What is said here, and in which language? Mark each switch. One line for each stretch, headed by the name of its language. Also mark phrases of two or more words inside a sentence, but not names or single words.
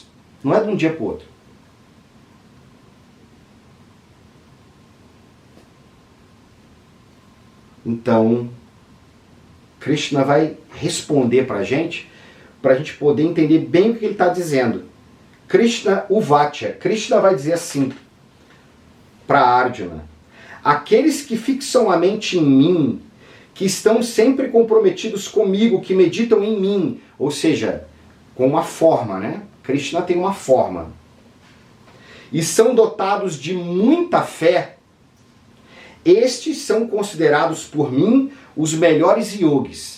Portuguese: Não é de um dia para o outro. Então, Krishna vai responder para a gente poder entender bem o que ele está dizendo. Krishna Uvacha. Krishna vai dizer assim para Arjuna: aqueles que fixam a mente em mim, que estão sempre comprometidos comigo, que meditam em mim, ou seja, com uma forma, né? Krishna tem uma forma. E são dotados de muita fé, estes são considerados por mim os melhores yogis.